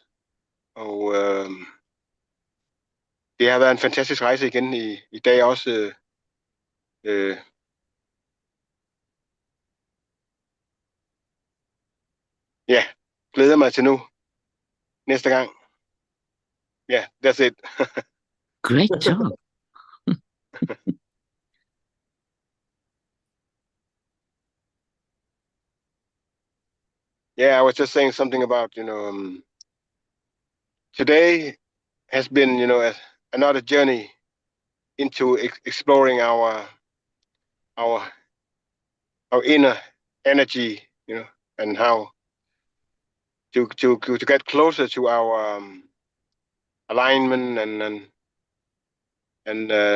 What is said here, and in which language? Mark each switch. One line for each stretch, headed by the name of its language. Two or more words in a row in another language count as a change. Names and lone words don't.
Danish: Og det har været en fantastisk rejse igen i dag også. Ja, glæder mig til nu. Næste gang.
English: Yeah, that's it. Great job. Yeah, I was just saying something about, today has been, another journey into exploring our inner energy, and how to get closer to our alignment and